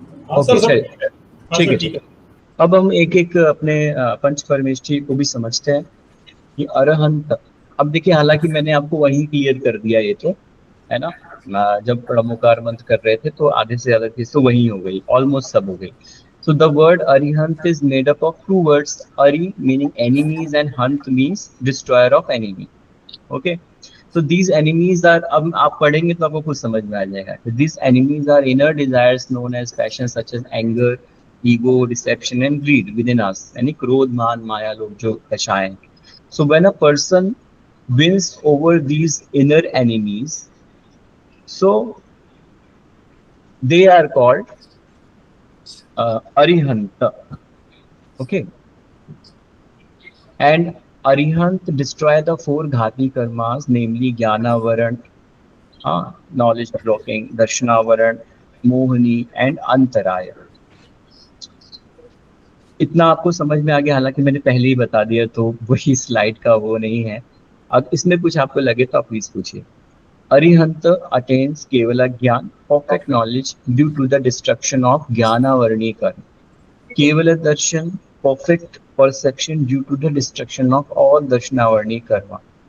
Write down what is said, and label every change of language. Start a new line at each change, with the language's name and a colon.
Hindi: Okay चलिए, ठीक है ठीक है। अब हम एक एक अपने पंच परमेष्ठी को भी समझते हैं कि अरहंत। अब देखिए, हालांकि मैंने आपको वही क्लियर कर दिया, ये तो है ना, जब प्रमुखार मंत्र कर रहे थे तो आधे से ज्यादा चीज तो वही हो गई, ऑलमोस्ट सब हो गई।
English: So the word Arihant is made up of two words, Ari meaning enemies and Hunt means destroyer of enemy. Okay. So these enemies are,
Hindi: अब आप पढ़ेंगे तो आपको कुछ समझ में आ जाएगा।
English: These enemies are inner desires known as passions such as anger, ego, deception and greed within us.
Hindi: यानी क्रोध, मान, माया, लोभ जो दशाएं।
English: So when a person wins over these inner enemies, so they are called Arihant. Okay. And Arihant destroy the four ghati karmas, namely Jnana-varan, knowledge blocking, Darshana-varan, Mohani and Antaraya.
Hindi: इतना आपको समझ में आ गया, हालांकि मैंने पहले ही बता दिया तो वही स्लाइड का वो नहीं है। अब इसमें कुछ आपको लगे तो आप प्लीज पूछिए।
English: Arihant attains Keval Gyan, perfect knowledge due to the destruction of Jnana-varani karma. Keval Darshan, perfect perception due to the destruction of all Darshana-varani karma.